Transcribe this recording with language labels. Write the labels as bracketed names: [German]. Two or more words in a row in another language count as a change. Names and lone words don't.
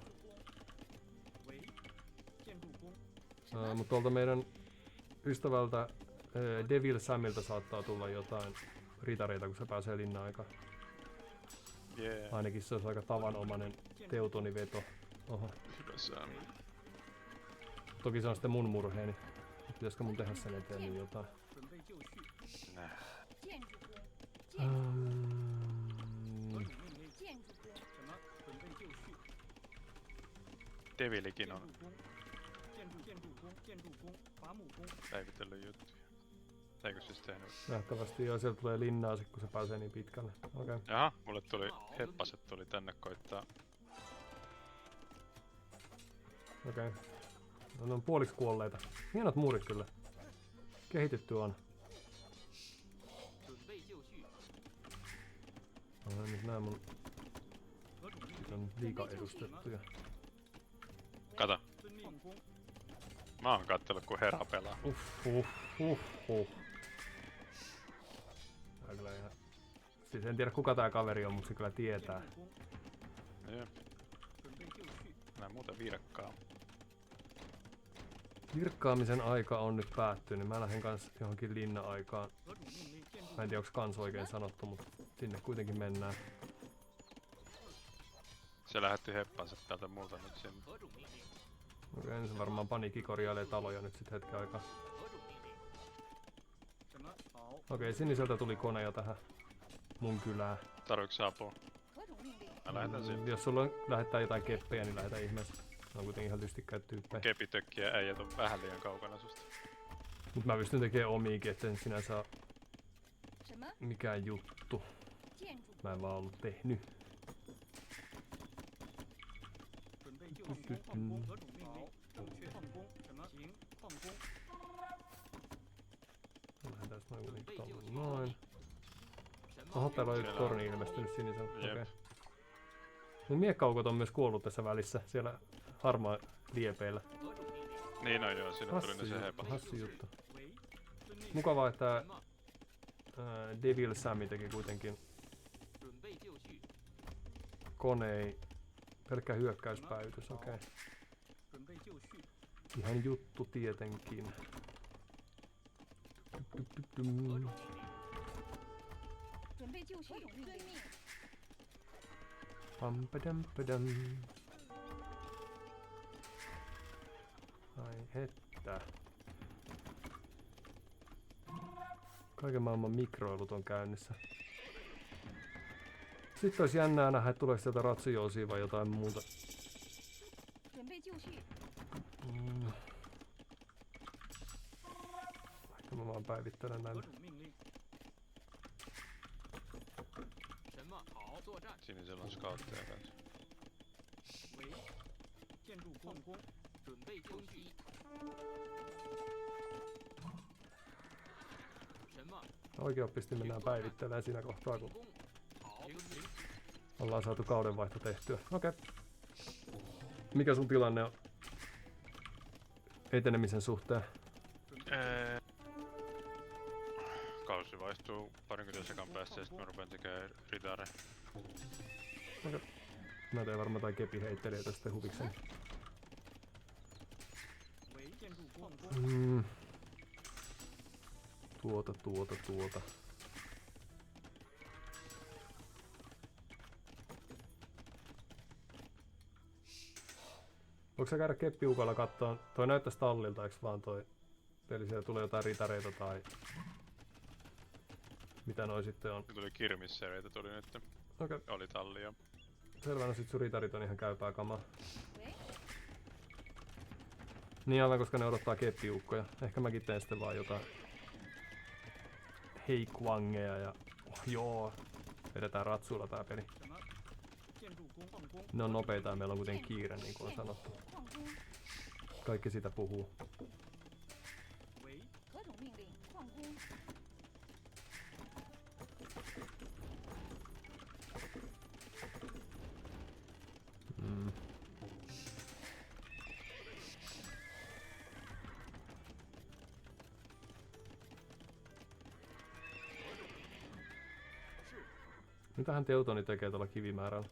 [Chinese] 建筑工，喂。建筑工。 [Finnish] Mutta tuolta meidän ystävältä Devil Samilta saattaa tulla jotain ritareita, kun se pääsee linna-aikaan. Jee. Ainakin se olisi aika tavanomainen teutoniveto. Oho. Hyvä Sam. Toki se on sitten mun murheeni. Pitäisikö mun tehdä sen eteen nyt jotain? [Chinese] 准备就绪。 [Finnish] Nää. [Chinese] 建筑工，何 Mm, 种命令？建筑工，什么？准备就绪。 [Finnish] Devilikin [Chinese] 建 [Finnish] on [Chinese] 筑工。建筑工。建筑工。伐木工。 [Finnish] päivitellyt juttuja. Eikö siis tehnyt? nähtävästi joo, sieltä tulee linnaa sit, kun se pääsee niin pitkälle. Okei. Jaha, mulle tuli heppaset tuli tänne koittaa. Okei. No, ne on puoliksi kuolleita. Hienot muurit kyllä. Kehitetty on. [Chinese] 准备就绪。 [Finnish] No, nyt nää mun [Chinese] 何种命 [Finnish] sit [Chinese] 令？ [Finnish] on liikaa edustettuja. Kato, [Chinese] 遵命。矿工。 [Finnish] mä oon kattellut kun Hera pelaa. Tää on kyllä ihan... Siis en tiedä kuka tää kaveri on, mutta se kyllä tietää. [Chinese] 建筑工。 [Finnish] Jep, [Chinese] 准备就绪。 [Finnish] nää muuta virkkaa. Virkkaamisen aika on nyt päättynyt. Mä lähden kans johonkin linna-aikaan. [Chinese] 何种命令？建筑 [Finnish] Mä en tiedä onks kans oikein sanottu, mutta sinne kuitenkin mennään. Se lähetti heppansa täältä multa nyt sinne. [Chinese] 何种命令？ [Finnish] Okei, se varmaan paniikki korjailee taloja nyt sit hetken aikaa. [Chinese] 何种命令？什么？好。 [Finnish] Okei, siniseltä tuli kone jo tähän mun kylään. Tarviiks apua? [Chinese] 何种命令？ [Finnish] Mä lähetän sinne. Jos sulla lähettää jotain keppejä, niin lähetä ihmeessä. Ne on kuitenkin ihan lystikkäitä tyyppejä. Kepitökkiä äijät on vähän liian kaukana susta. Mut mä pystyn tekemään omiikin, et sen sinänsä oo [Chinese] 什么？ [Finnish] mikään juttu. [Chinese] 建筑 [Finnish] Mä en vaan ollut tehnyt. [Chinese] 准备就绪。矿工。何种命令？正确。矿工。什么？行。矿工。 [Finnish] Lähdetään noin [Chinese] 准 [Finnish] kuitenkin [Chinese] 备就 [Finnish] tonne [Chinese] 绪。 [Finnish] noin. [Chinese] 什么？ [Finnish] Oho, täällä on Siellä yksi on- torni ilmestynyt sinisellä. Jep. Okei. Mun miekkaukot on myös kuollut tässä välissä, siellä harmaa liepeillä. [Chinese] 何种命令？ [Finnish] Niin on joo, sinne tuli ne Hassu se juttu, hepat. hassu juttu. [Chinese] 喂。遵命。 [Finnish] Mukavaa, että [Chinese] 什么？ [Finnish] Devil Sammy teki kuitenkin [Chinese] 准备就绪。 [Finnish] konei. Pelkkä hyökkäyspäivitys, okei. [Chinese] 准备就绪。 Ihan juttu tietenkin. 何种命令？准备就绪，遵命。 [Finnish] Pampadampadam. Ai että. Kaiken maailman mikroilut on käynnissä. Sitten olisi jännää nähdä, että tuleeko sieltä ratsujousia vai jotain muuta. [Chinese] 准备就绪， [Finnish] Ehkä mä vaan päivittelen [Chinese] 何 [Finnish] näin. [Chinese] 种命令？什么？好，作战。 [Finnish] Sinisellä on scoutteja kanssa. [Chinese] 喂。建筑矿工。准备就绪。什么？ [Finnish] Oikeoppisesti mennään päivittelemään siinä kohtaa, kun [Chinese] 工。好。遵命。 [Finnish] ollaan saatu kaudenvaihto tehtyä. Okei. Mikä sun tilanne on etenemisen suhteen? Kausi vaihtuu 20 sekan päästä ja sitten mä rupean tekemään ritare. Mä teen varmaan jotain kepiheittelijöitä sitten huvikseni. [Chinese] 喂。建筑矿工。 [Finnish] Tuota. Voiko sä käydä keppiukolla kattoon? Toi näyttäis tallilta, eiks vaan toi? Eli siellä tulee jotain ritareita tai... Mitä noi sitten on? Tuli kirmissereitä tuli nyt. Okei. Oli tallia. Selvä, no sit sun ritarit on ihan käypää kamaa. [Chinese] 喂， [Finnish] Niin aivan, koska ne odottaa keppiukkoja. Ehkä mäkin teen sitten vaan jotain... Heikwangeja ja... Joo. Vedetään ratsuilla tää peli. [Chinese] 什么？建筑工矿工 [Finnish] Ne on nopeita ja meillä on kuitenkin kiire, niin kuin on sanottu. [Chinese] 矿工， [Finnish] Kaikki sitä puhuu. [Chinese] 喂，何种命令？矿工， Mm. [Finnish] Mitähän Teutoni tekee tuolla kivimäärällä?